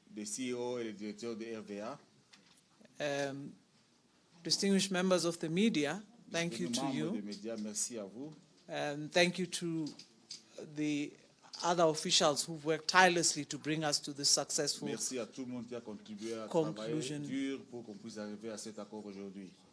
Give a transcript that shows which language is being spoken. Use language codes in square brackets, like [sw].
[en] the CEO [fr] et le directeur de RVA, [en] distinguished members of the media, thank you to you. [fr] Merci à vous. [en] And thank you to the other officials who've worked tirelessly to bring us to this successful [fr] Merci à tout le monde qui a contribué à [en] conclusion, [fr] travailler dur pour qu'on puisse arriver à cet accord aujourd'hui.